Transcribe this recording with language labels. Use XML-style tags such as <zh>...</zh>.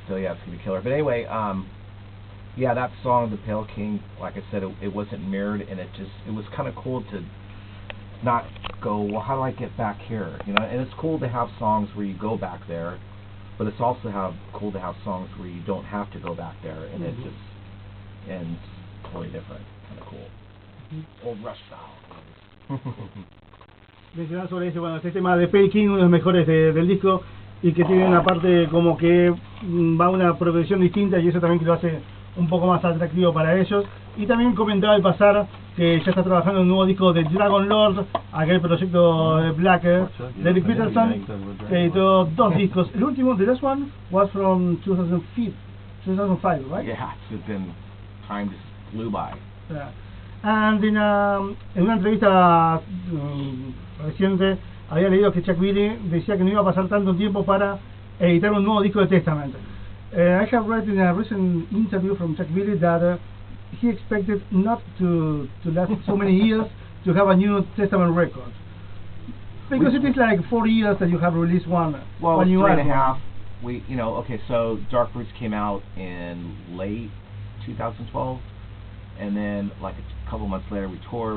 <en>So yeah, it's gonna be killer. But anyway, yeah, that song, The Pale King, like I said, it wasn't mirrored, and it was kind of cool to not go, well, how do I get back here? You know, and it's cool to have songs where you go back there, but it's also cool to have songs where you don't have to go back there, and it just ends totally different, kind of cool. Old Rush style.</en> <es>Mencionar sobre ese, este tema de Pale King, uno de los mejores del disco, y que tiene una parte como que va a una progresión distinta, y eso también que lo hace un poco más atractivo para ellos. Y también comentaba al pasar que ya está trabajando en un nuevo disco de Dragon Lord, aquel proyecto de Blacker, de Eric Peterson, que editó 2 discos. El último,</es> <en>the last one, was from 2005, right? Yeah, it's been, time just flew by. Yeah. And</en> <es>en una entrevista reciente, había leído que Chuck Billy decía que no iba a pasar tanto tiempo para editar un nuevo disco de Testament.</es> <en>I have read in a recent interview from Chuck Billy that he expected not to last so many years to have a new Testament record. Because it is like 4 years that you have released one. Well, one new 3.5. album. We, okay, so Dark Roots came out in late 2012, and then like a couple months later we toured.</en>